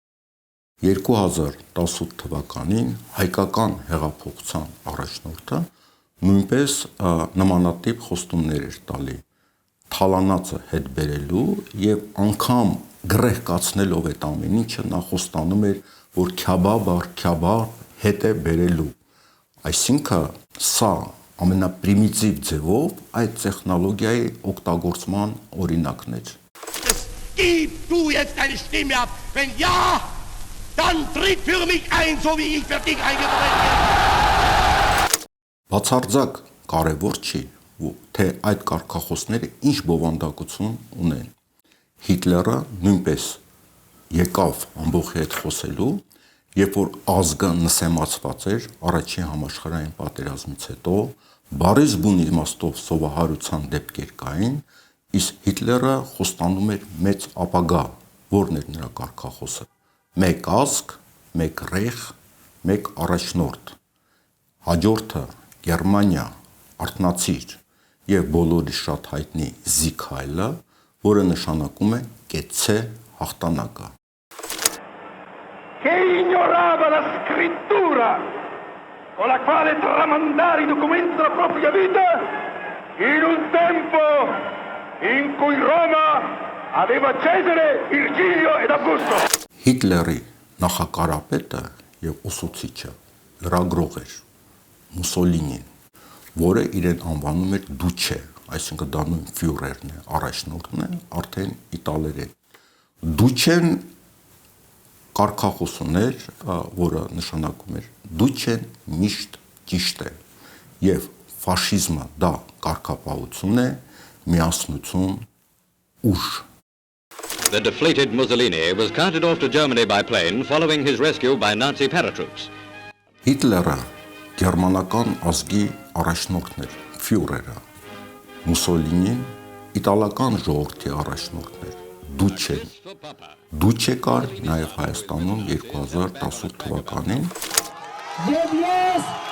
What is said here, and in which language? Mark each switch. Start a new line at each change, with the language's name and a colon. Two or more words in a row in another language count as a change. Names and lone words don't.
Armenian: 2018 թվականին հայկական հեղափոխության առաջնորդը նույնպես նմանատիպ խոստումներ էր տալի թալանածը հետ բերելու եւ անգամ գրեհկացնելով այդ ամեն ինչը նա խոստանում էր, որ քյաբաբ առ քյաբաբ հետ է բերելու։ Այսինքն սա ամենապրիմիտիվ ձևով այդ տեխնոլոգիայի օգտագործման օրինակն էր։
German: Gib du jetzt deine Stimme ab. Wenn ja, dann tritt für mich ein, so wie ich für dich eingetreten bin.
Armenian: Բացարձակ կարևոր չի, թե այդ կարգախոսները ինչ բովանդակություն ունեն։ Հիտլերը նույնպես եկավ ամբողջի հետ խոսելու, երբ որ ազգը նսեմացված էր առաջին համաշխարհային պատերազմից հետո, բարիս բուն իմաստով սովահարության դեպքեր կային, իսկ Հիտլերը խոստանում էր մեծ ապագա, որն էր նրա կարգախոսը։ Մեկ ազգ, մեկ ռեխ, մեկ առաջնորդ։ Հաջորդը Գերմանիա, արթնացիր եւ բոլորի շատ հայտնի
German: Sieg Heil,
Armenian: որը նշանակում է կեցցե հաղթանակը։
Italian: Che ignorava la scrittura con la quale tramandare i documenti della propria vita in un tempo in cui Roma aveva Cesare, Virgilio ed Augusto.
Armenian: Հիտլերի նախակարապետը եւ ուսուցիչը լրագրող էր Մուսոլինին, որը իրեն անվանում էր Դուչե, այսինքն դա նույն ֆյուրերն է, առաջնորդն է, արդեն իտալերեն։ Դուչեն կարգախոս ուներ, որը նշանակում էր Դուչեն միշտ ճիշտ է, եւ ֆաշիզմը դա կարգապահություն է, միասնություն, ուժ։
English: The deflated Mussolini was carted off to Germany by plane following his rescue by Nazi paratroops.
Armenian: Հիտլերը գերմանական ազգի առաջնորդն էր, ֆյուրերը։ Մուսոլինին իտալական ժողովրդի առաջնորդն էր, Դուչեն։ Դուչե կար նաև Հայաստանում 2018 թվականին։ Եվ ես